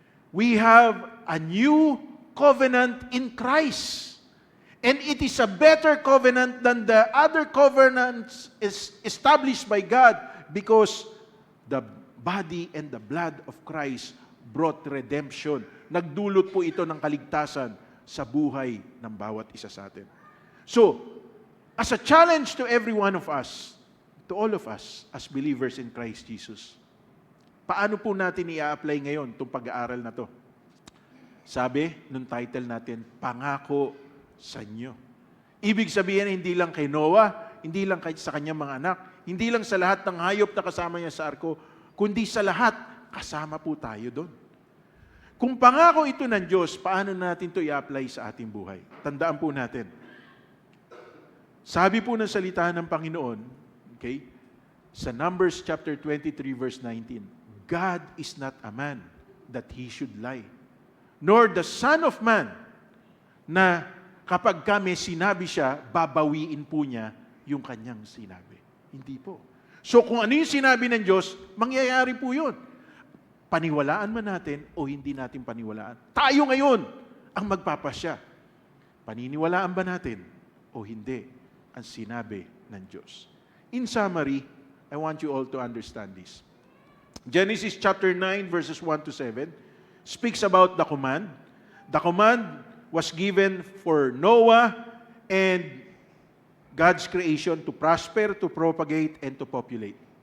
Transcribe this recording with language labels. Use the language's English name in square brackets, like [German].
[English] We have a new covenant in Christ. And it is a better covenant than the other covenants is established by God because the body and the blood of Christ brought redemption. [Filipino] Nagdulot po ito ng kaligtasan sa buhay ng bawat isa sa atin. [English] So, as a challenge to every one of us, to all of us as believers in Christ Jesus, [Filipino] paano po natin i-apply ngayon itong pag-aaral na to? Sabi nung title natin, Pangako sa inyo. Ibig sabihin, hindi lang kay Noah, hindi lang sa kanyang mga anak, hindi lang sa lahat ng hayop na kasama niya sa arko, kundi sa lahat, kasama po tayo doon. Kung pangako ito ng Diyos, paano natin ito i-apply sa ating buhay? Tandaan po natin. Sabi po ng salita ng Panginoon, okay, sa Numbers chapter 23 verse 19, [English] God is not a man that He should lie, nor the Son of Man [Filipino] na kapag kami sinabi siya, babawiin po niya yung kanyang sinabi. Hindi po. So kung ano yung sinabi ng Diyos, mangyayari po yun. Paniwalaan man natin o hindi natin paniwalaan. Tayo ngayon ang magpapasya. Paniniwalaan ba natin o hindi ang sinabi ng Diyos? [English] In summary, I want you all to understand this. Genesis chapter 9 verses 1 to 7 speaks about the command. The command was given for Noah and God's creation to prosper, to propagate, and to populate.